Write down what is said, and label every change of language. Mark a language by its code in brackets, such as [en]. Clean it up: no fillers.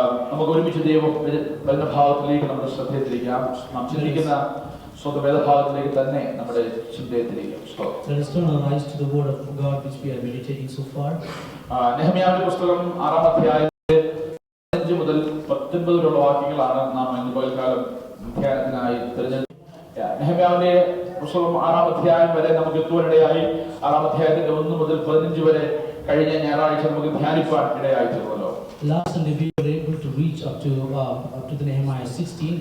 [ml] നമുക്ക് ഒരുമിച്ച് ദൈവം വരുന്ന ഭാഗത്തിലേക്ക് നമ്മുടെ ശ്രദ്ധയെ തിരിക്കാം. നാം ചിന്തിക്കുന്ന സ്വന്തം വേദഭാഗത്തിലേക്ക് തന്നെ നമ്മുടെ ചിന്തയെ തിരിക്കാം. [en] Let us turn our eyes to the word of God which we are meditating so far. [ml] നെഹമ്യാവിന്റെ പുസ്തകം 6-ാം അധ്യായത്തിലെ 5 മുതൽ 19 വരെയുള്ള വാക്യങ്ങളാണ് നാം ഇന്ന് പകൽക്കാലം ധ്യാനത്തിനായി തിരഞ്ഞെടുത്തത്. നെഹമ്യാവിന്റെ പുസ്തകം 6-ാം അധ്യായം വരെ നമുക്ക് എത്തുവാനിടയായി. 6-ാം അധ്യായത്തിന്റെ 1 മുതൽ 15 വരെ കഴിഞ്ഞ ഞായറാഴ്ച നമുക്ക് ധ്യാനിപ്പാൻ ഇടയായി തീർന്നല്ലോ. [en] Last Sunday we were able to reach up to the Nehemiah 16.